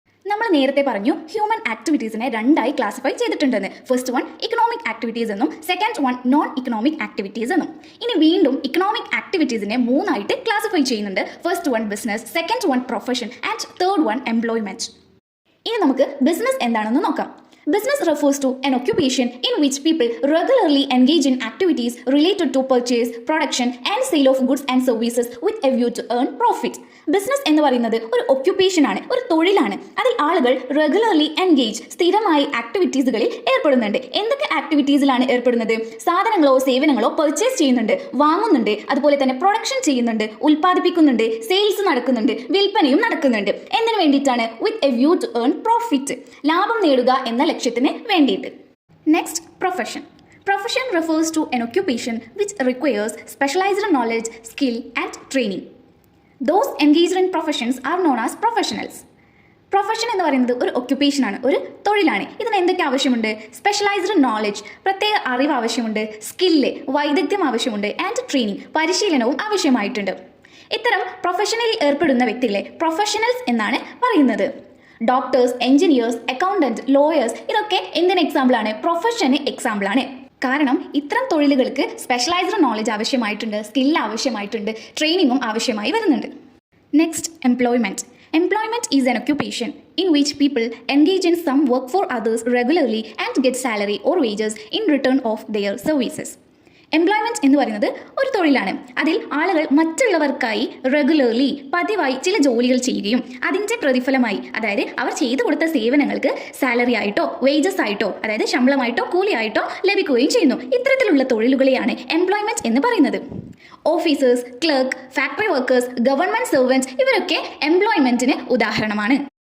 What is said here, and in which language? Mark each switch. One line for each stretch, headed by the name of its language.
Malayalam: നമ്മൾ നേരത്തെ പറഞ്ഞു ഹ്യൂമൻ ആക്ടിവിറ്റീസിനെ രണ്ടായി ക്ലാസിഫൈ ചെയ്തിട്ടുണ്ടെന്ന്.
English: First one economic activities എന്നും second one non economic activities എന്നും.
Malayalam: ഇനി വീണ്ടും ഇക്കണോമിക് ആക്ടിവിറ്റീസിനെ മൂന്നായിട്ട് ക്ലാസിഫൈ ചെയ്യുന്നുണ്ട്.
English: First one business, second one profession and third one employment.
Malayalam: ഇനി നമുക്ക് ബിസിനസ് എന്താണെന്ന് നോക്കാം.
English: Business refers to an occupation in which people regularly engage in activities related to purchase, production and sale of goods and services with a view to earn profit.
Malayalam: Business എന്ന് പറയുന്നത് ഒരു occupation ആണ്, ഒരു തൊഴിലാണ്. അതിൽ ആളുകൾ
English: regularly engage,
Malayalam: സ്ഥിരമായി ആക്ടിവിറ്റീസുകളിൽ ഏർപ്പെടുന്നുണ്ട്. എന്തൊക്കെ ആക്ടിവിറ്റീസിലാണ് ഏർപ്പെടുന്നത്? സാധനങ്ങളോ സേവനങ്ങളോ പർച്ചേസ് ചെയ്യുന്നുണ്ട്, വാങ്ങുന്നുണ്ട്, അതുപോലെ തന്നെ പ്രൊഡക്ഷൻ ചെയ്യുന്നുണ്ട്, ഉൽപ്പാദിപ്പിക്കുന്നുണ്ട്, സെയിൽസ് നടക്കുന്നുണ്ട്, വിൽപ്പനയും നടക്കുന്നുണ്ട്. എന്തിനു വേണ്ടിയിട്ടാണ്?
English: with a view to earn profit,
Malayalam: ലാഭം നേടുക എന്ന ലക്ഷ്യത്തിന് വേണ്ടിയിട്ട്.
English: Next, profession. Profession refers to an occupation which requires specialized knowledge, skill and training. Those engaged in professions are known as professionals.
Malayalam: Profession എന്ന് പറയുന്നത് ഒരു ഒക്യുപ്പേഷൻ ആണ്, ഒരു തൊഴിലാണ്. ഇതിന് എന്തൊക്കെ ആവശ്യമുണ്ട്? സ്പെഷ്യലൈസ്ഡ് നോളജ്, പ്രത്യേക അറിവ് ആവശ്യമുണ്ട്, സ്കില്ല്, വൈദഗ്ധ്യം ആവശ്യമുണ്ട്, ആൻഡ് ട്രെയിനിങ്, പരിശീലനവും ആവശ്യമായിട്ടുണ്ട്. ഇത്തരം പ്രൊഫഷനിൽ ഏർപ്പെടുന്ന വ്യക്തികളെ പ്രൊഫഷണൽസ് എന്നാണ് പറയുന്നത്. ഡോക്ടേഴ്സ്, എഞ്ചിനീയേഴ്സ്, അക്കൗണ്ടന്റ്, ലോയേഴ്സ് ഇതൊക്കെ എന്തിന് എക്സാമ്പിളാണ്? പ്രൊഫഷന് എക്സാമ്പിളാണ്. കാരണം ഇത്തരം തൊഴിലുകൾക്ക് സ്പെഷ്യലൈസ്ഡ് നോളജ് ആവശ്യമായിട്ടുണ്ട്, സ്കിൽ ആവശ്യമായിട്ടുണ്ട്, ട്രെയിനിങ്ങും ആവശ്യമായി വരുന്നുണ്ട്.
English: Next, employment. Employment is an occupation in which people engage in some work for others regularly and get salary or wages in return of their services.
Malayalam: Employment എന്ന് പറയുന്നത് ഒരു തൊഴിലാണ്. അതിൽ ആളുകൾ മറ്റുള്ളവർക്കായി റെഗുലർലി, പതിവായി ചില ജോലികൾ ചെയ്യുകയും അതിൻ്റെ പ്രതിഫലമായി, അതായത് അവർ ചെയ്തു കൊടുത്ത സേവനങ്ങൾക്ക് സാലറി ആയിട്ടോ വേജസ് ആയിട്ടോ, അതായത് ശമ്പളമായിട്ടോ കൂലിയായിട്ടോ ലഭിക്കുകയും ചെയ്യുന്നു. ഇത്തരത്തിലുള്ള തൊഴിലുകളെയാണ് എംപ്ലോയ്മെന്റ് എന്ന് പറയുന്നത്. Officers, clerk, factory workers, government സെർവൻറ്റ്സ് ഇവരൊക്കെ എംപ്ലോയ്മെന്റിന് ഉദാഹരണമാണ്.